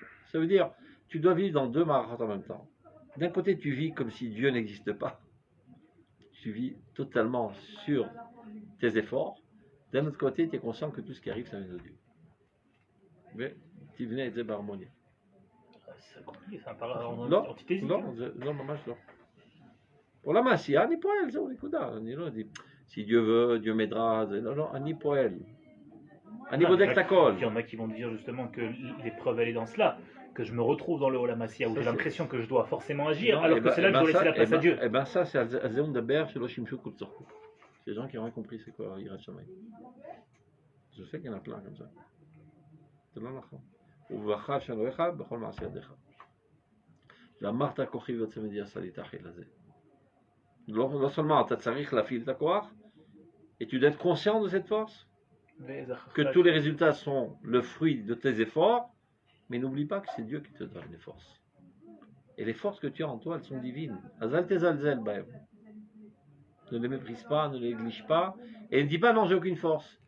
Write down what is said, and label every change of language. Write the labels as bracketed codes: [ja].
[fr] Ça veut dire, tu dois vivre dans deux marachot en même temps. D'un côté, tu vis comme si Dieu n'existe pas. Tu vis totalement sur tes efforts. D'un autre côté, tu es conscient que tout ce qui arrive, ça vient de Dieu. Mais tu venais à être harmonie. C'est compliqué, ça paraît [he] לא, [fr] antithésique. [he] לא, ממש לא. עולם העשייה, אני פועל, זהו, נקודה. אני לא יודע, [fr] si Dieu veut, Dieu m'aidera, [he] לא, אני פועל. אני בודק את הכל. [fr] Il y en a qui vont dire justement que l'épreuve elle est dans cela, que je me retrouve dans le Olamassia où j'ai l'impression que je dois forcément agir, alors que c'est là que je dois laisser la place à Dieu. Eh ben ça, c'est [he] על זה הוא מדבר שלא שימשו כל צורכו. [fr] C'est des gens qui ont rien compris c'est quoi Yirat Shamayim. Je sais qu'il y en a plein comme ça. C'est là נכון. [he] ובחר שנוריך בכל מעשה ידיך. ואמרת כוחי ועוצם ידי עשה לי תאכיל הזה. [fr] לא seulement [he] אתה צריך להפעיל את הכוח, [fr] et tu dois être conscient de cette force, que tous les résultats sont le fruit de tes efforts, mais n'oublie pas que c'est Dieu qui te donne les forces. Et les forces que tu as en toi, elles sont divines. Azal tezalzel bahem. Ne les méprise pas, ne les néglige pas, et ne dis pas non, j'ai aucune force.